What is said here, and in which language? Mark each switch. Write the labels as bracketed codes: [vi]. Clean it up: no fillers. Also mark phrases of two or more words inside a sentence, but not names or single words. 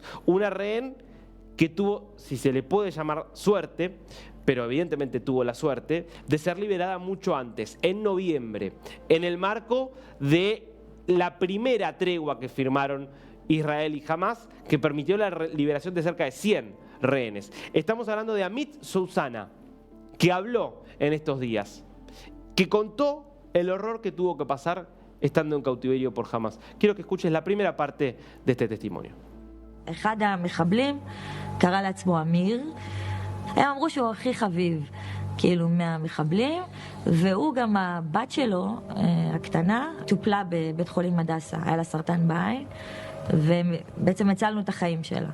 [es] Una rehén que tuvo, si se le puede llamar suerte, pero evidentemente tuvo la suerte, de ser liberada mucho antes, en noviembre, en el marco de la primera tregua que firmaron Israel y Hamás, que permitió la liberación de cerca de 100 rehenes. Estamos hablando de Amit Sousana, que habló en estos días, que contó el horror que tuvo que pasar estando en cautiverio por Hamás. Quiero que escuches la primera parte de este testimonio. [he] אחד המחבלים קרא לעצמו אמיר, הם אמרו שהוא הכי חביב כאילו מהמחבלים, והוא גם הבת שלו הקטנה טופלה בבית חולים הדסה, היה לה סרטן בעין, ובעצם הצלנו את החיים שלה.